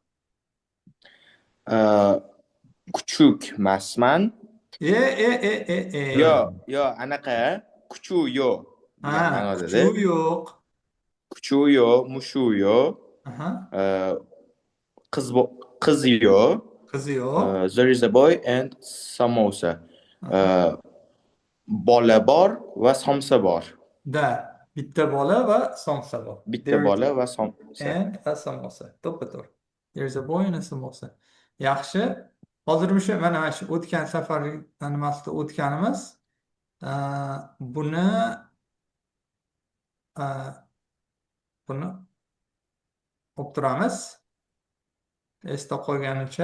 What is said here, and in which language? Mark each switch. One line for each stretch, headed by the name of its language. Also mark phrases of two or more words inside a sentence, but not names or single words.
Uzbek: Kuchuk emasman. E. Yo, anaqa kuchuk yo'q degan Ha, ma'noda-da. kuchuv yo'q. Kuchuk yo'q, mushuk yo'q, Aha, qiz yo'q. qizi yo'q.
English: There is a boy and samosa. Aha.
Uzbek: Bola bor va somsa bor. Da, bitta bola va somsa bor. Bitta
English: There is
Uzbek: bola va somsa.
English: and a samosa.
Uzbek: To'ppa-to'g'ri.
English: There is a boy and a samosa.
Uzbek: Yaxshi. Hozir mana shu o'tgan safar nimasida o'tganimiz. Buni buni olib turamiz. Esda qolganicha.